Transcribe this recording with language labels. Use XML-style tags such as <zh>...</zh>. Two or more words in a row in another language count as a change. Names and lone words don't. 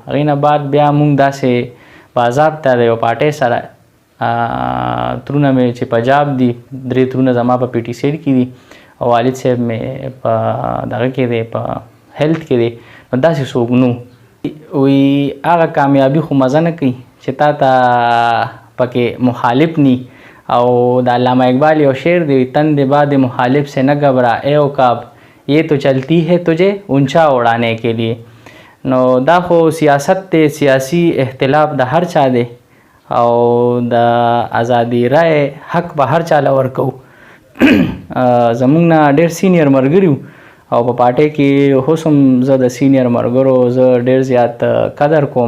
<ps>هغې نه بعد بیا مونږ داسې بازار ته د یو پارټۍ سره ترونه مې چې پنجاب دي 3 ترونه زما په پی ټي سی کې دي او والد صاحب مې په دغه کې دی په هیلث کې دی. نو داسې څوک نو وی هغه کامیابي خو مزه نه کوي چې تا ته پکې مخالف نی. او د علامہ اقبال یو شعر دی</ps> <ur>تند باد مخالف سے نہ گھبرا اے عقاب یہ تو چلتی ہے تجھے اونچا اڑانے کے لیے.</ur> <ps>نو دا خو سیاست دی، سیاسي اختلاف د هر چا دی او د ازادي رای حق به هر چاله ورکو. زمونږ نه ډېر سینیر ملګري او په پارټۍ کې اوس هم زه د سینیر ملګرو زه ډېر زیات قدر کوم.</ps>